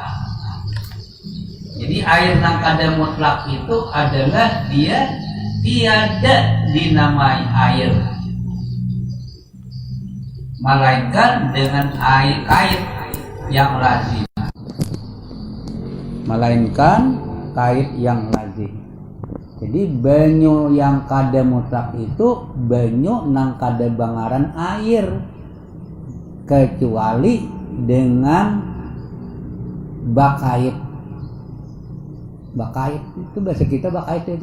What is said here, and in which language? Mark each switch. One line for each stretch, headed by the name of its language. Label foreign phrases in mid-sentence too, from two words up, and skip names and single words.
Indonesian: Jadi air yang kada mutlak itu adalah dia tiada dinamai air, melainkan dengan air kait yang lazim. Melainkan kait yang lazim.
Banjar: Jadi banyu yang kada mutlak itu banyu nang kada bangaran air, kecuali dengan bakait. Bakait itu bahasa kita bakait itu.